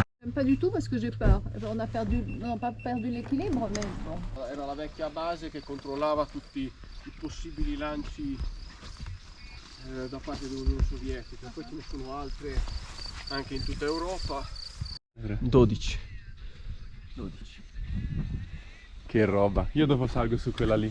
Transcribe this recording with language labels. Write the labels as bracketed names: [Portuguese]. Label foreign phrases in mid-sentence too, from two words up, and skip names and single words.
[French] Pas du tout parce que j'ai peur. On n'a pas perdu l'équilibre, mais bon. [Italian] Era la vecchia base che controllava tutti i possibili lanci da parte dell'Unione Sovietica, poi ce ne sono altre anche in tutta Europa. 12. Che roba, io dopo salgo su quella lì.